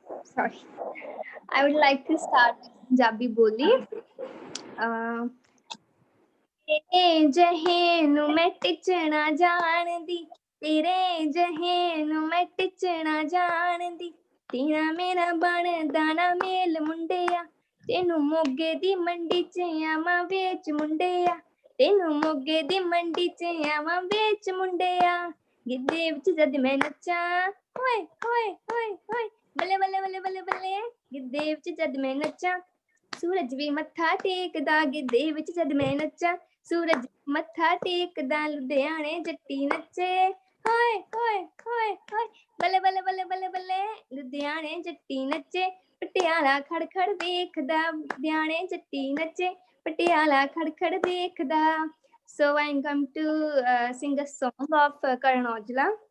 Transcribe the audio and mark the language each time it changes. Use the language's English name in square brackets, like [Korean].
[English] Sorry. I would like to start with Punjabi Boli. [Punjabi] ਤੇਰੇ ਜਹੇ ਨੂੰ ਮੈਂ ਟਿਚਣਾ ਜਾਣਦੀ, ਤੇਰੇ ਜਹੇ ਨੂੰ ਮੈਂ ਟਿਚਣਾ ਜਾਣਦੀ, ਤੇਰਾ ਮੇਰਾ ਬਣਦਾ ਨਾ ਮੇਲ ਮੁੰਡਿਆ, ਤੈਨੂੰ ਮੋਗੇ ਦੀ ਮੰਡੀ ਚ ਆਵਾਂ ਵੇਚ ਮੁੰਡਿਆ, ਤੈਨੂੰ ਮੋਗੇ ਦੀ ਮੰਡੀ ਚ ਆਵਾਂ ਵੇਚ ਮੁੰਡਿਆ, ਗਿੱਧੇ ਵਿੱਚ ਜਦ ਮੈਂ ਨੱਚਾਂ ਹੋਏ ਹੋਏ ਹੋਏ ਹੋਏ ਬੱਲੇ ਬੱਲੇ ਬੱਲੇ ਬੱਲੇ ਬੱਲੇ, ਗਿੱਧੇ ਵਿੱਚ ਜਦ ਮੈਂ ਨੱਚਾਂ ਸੂਰਜ ਵੀ ਮੱਥਾ ਟੇਕਦਾ, ਗਿੱਧੇ ਵਿੱਚ ਜਦ ਮੈਂ ਨੱਚਾਂ ਸੂਰਜ ਮੱਥਾ ਟੇਕਦਾ, ਲੁਧਿਆਣੇ ਜੱਟੀ ਨੱਚੇ ਹੋਏ ਹੋਏ ਹੋਏ ਹੋਏ ਬੱਲੇ ਬੱਲੇ ਬੱਲੇ ਬੱਲੇ ਬੱਲੇ, ਲੁਧਿਆਣੇ ਜੱਟੀ ਨੱਚੇ, ਪਟਿਆਲਾ ਖੜਖੜ ਵੇਖਦਾ, ਲੁਧਿਆਣੇ ਜੱਟੀ ਨੱਚੇ, ਪਟਿਆਲਾ ਖੜਖੜ ਵੇਖਦਾ। [English] So I'm going to sing a song of Karan Aujla.